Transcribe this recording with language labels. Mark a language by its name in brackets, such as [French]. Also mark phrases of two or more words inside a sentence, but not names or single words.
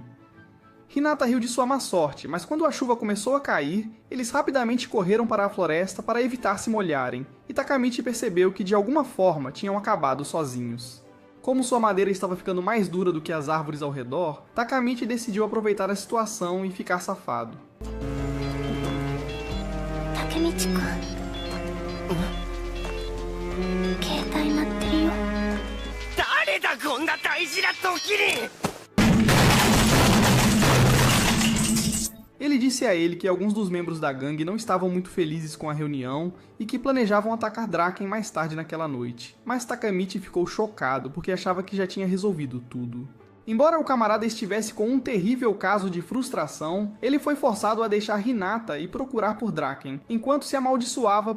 [Portuguese] Hinata riu de sua má sorte, mas quando a chuva começou a cair, eles rapidamente correram para a floresta para evitar se molharem, e Takamichi percebeu que de alguma forma tinham acabado sozinhos. Como sua madeira estava ficando mais dura do que as árvores ao redor, Takamichi decidiu aproveitar a situação e ficar safado. [Japanese] Takemichi-kun. 携帯鳴ってるよ。誰だこんな大事な時に。 [Portuguese] Ele disse a ele que alguns dos membros da gangue não estavam muito felizes com a reunião e que planejavam atacar Draken mais tarde naquela noite. Mas Takemichi ficou chocado porque achava que já tinha resolvido tudo. Embora o camarada estivesse com um terrível caso de frustração, ele foi forçado a deixar Hinata e procurar por Draken, enquanto se amaldiçoava